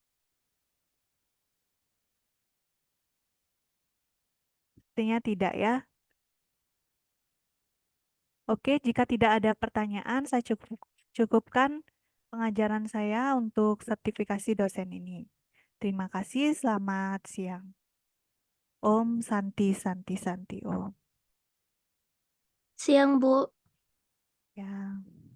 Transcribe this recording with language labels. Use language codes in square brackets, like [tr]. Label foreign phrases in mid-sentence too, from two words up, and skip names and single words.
[id] Sepertinya tidak ya. Oke, jika tidak ada pertanyaan, saya cukupkan pengajaran saya untuk sertifikasi dosen ini. Terima kasih, selamat siang. [sa] Om Santi Santi Santi Om. [id] Siang, Bu. Ya.